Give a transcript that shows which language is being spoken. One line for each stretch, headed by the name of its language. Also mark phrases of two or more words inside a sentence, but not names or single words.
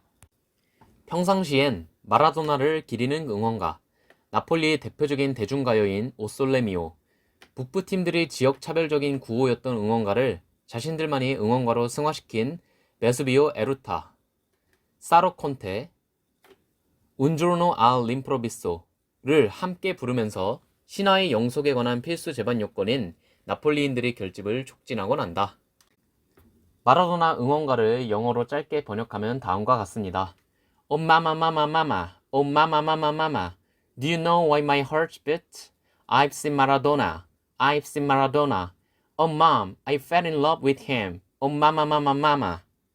Korean: 평상시엔 마라도나를 기리는 응원가, 나폴리의 대표적인 대중가요인 오솔레미오, 북부팀들의 지역차별적인 구호였던 응원가를 자신들만의 응원가로 승화시킨 베수비오 에루타, 사로 콘테, 운조르노 알 림프로비소를 함께 부르면서 신화의 영속에 관한 필수 제반 요건인 나폴리인들의 결집을 촉진하곤 한다. 마라도나 응원가를 영어로 짧게 번역하면 다음과 같습니다.
English: Oh mama mama mama, oh mama mama mama, do you know why my heart beats? I've seen Maradona, I've seen Maradona. Oh mom, I fell in love with him. Oh mama mama mama.